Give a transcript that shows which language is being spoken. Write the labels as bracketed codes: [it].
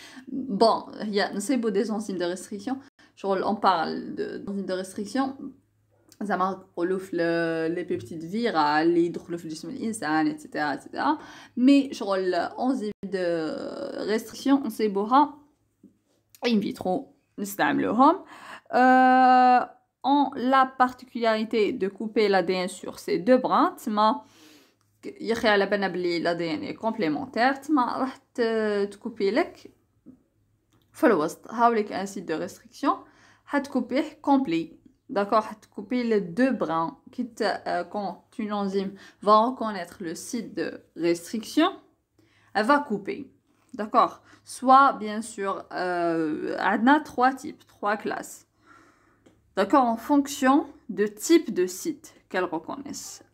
[fr] Bon, il y a beau des enzymes de restriction, on parle d'enzymes de restriction [ar] زعما نقولوا في [fr] les peptides virales [ar] اللي يدخلوا في جسم الانسان [fr] etc. mais شغل enzymes de restriction [ar] نصيبوها [fr] in vitro [ar] نستعملوهم. [fr] ont la particularité de couper l'ADN sur ces deux brins. [ar] يخي على بالنا بلي [fr] l'ADN est complémentaire. [ar] راح تكوبي لك في الوسط هاوليك [fr] un site de restriction [ar] حتكوبيه [fr] complet, d'accord? Couper les deux brins. Quand une enzyme va reconnaître le site de restriction, elle va couper, d'accord? Soit bien sûr elle a trois types, trois classes, d'accord, en fonction de type de site qu'elles reconnaissent.